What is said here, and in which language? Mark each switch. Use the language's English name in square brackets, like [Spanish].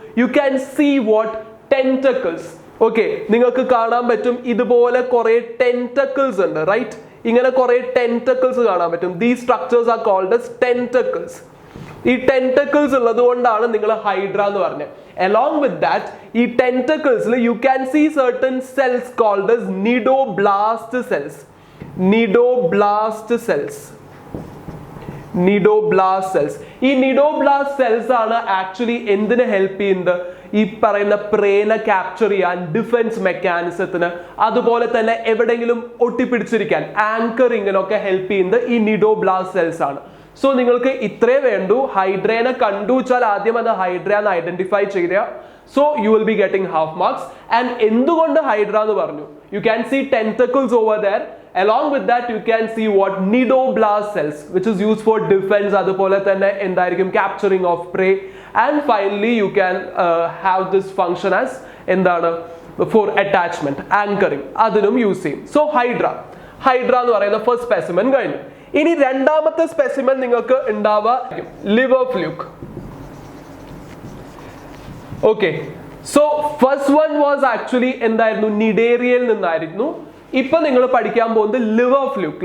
[English] You can see what? [Malayalam] Tentacles. Okay, നിങ്ങൾക്ക് കാണാൻ പറ്റും ഇതുപോലെ കുറെ ടെന്റക്കിൾസ് ഉണ്ട്, റൈറ്റ്? ഇങ്ങനെ കുറെ ടെന്റക്കിൾസ് കാണാൻ പറ്റും. [English] These structures are called as tentacles. [Malayalam] ഈ ടെന്റക്കിൾസ് ഉള്ളത് കൊണ്ടാണ് നിങ്ങൾ ഹൈഡ്ര എന്ന് പറഞ്ഞത്. [English] Along with that, [Malayalam] ഈ ടെന്റക്കിൾസിൽ [English] You can see certain cells called as nidoblast cells. Nidoblast cells. Nidoblast cells. [Malayalam] ഈ nidoblast cells ആണ് ആക്ച്വലി എന്തിന് ഹെൽപ്പ് ചെയ്യുന്നത്? ഈ പറയുന്ന പ്രേനെ ക്യാപ്ചർ ചെയ്യാൻ, ഡിഫൻസ് മെക്കാനിസത്തിന്, അതുപോലെ തന്നെ എവിടെയെങ്കിലും ഒട്ടിപ്പിടിച്ചിരിക്കാൻ, ആങ്കറിങ്ങിനൊക്കെ ഹെൽപ്പ് ചെയ്യുന്നത് ഈ നിഡോബ്ലാസ്റ്റ് സെൽസ് ആണ്. സോ നിങ്ങൾക്ക് ഇത്രേ വേണ്ടു. ഹൈഡ്രേനെ കണ്ടു വെച്ചാൽ ആദ്യം അത് ഹൈഡ്ര എന്ന് ഐഡന്റിഫൈ ചെയ്ത. [English] So you will be getting half marks. And [Malayalam] എന്തുകൊണ്ട് ഹൈഡ്ര എന്ന് പറഞ്ഞു? [English] You can see tentacles over there. Along with that, you can see what nidoblast cells, which is used for defense, [Malayalam] അതുപോലെ തന്നെ എന്തായിരിക്കും [English] capturing of prey, and finally you can have this function as എന്താണ് for attachment, anchoring, [Malayalam] അതിനും use ചെയ്യും. So hydra എന്ന് പറയുന്ന first specimen കഴിഞ്ഞു. ഇനി രണ്ടാമത്തെ സ്പെസിമെൻ നിങ്ങൾക്ക് ഉണ്ടാവുക liver fluke. [English] Okay, so first one was actually എന്തായിരുന്നു? [Malayalam] നിഡേറിയയിൽ നിന്നായിരുന്നു. ഇപ്പൊ നിങ്ങൾ പഠിക്കാൻ പോകുന്നത് ലിവർ ഫ്ലൂക്ക്.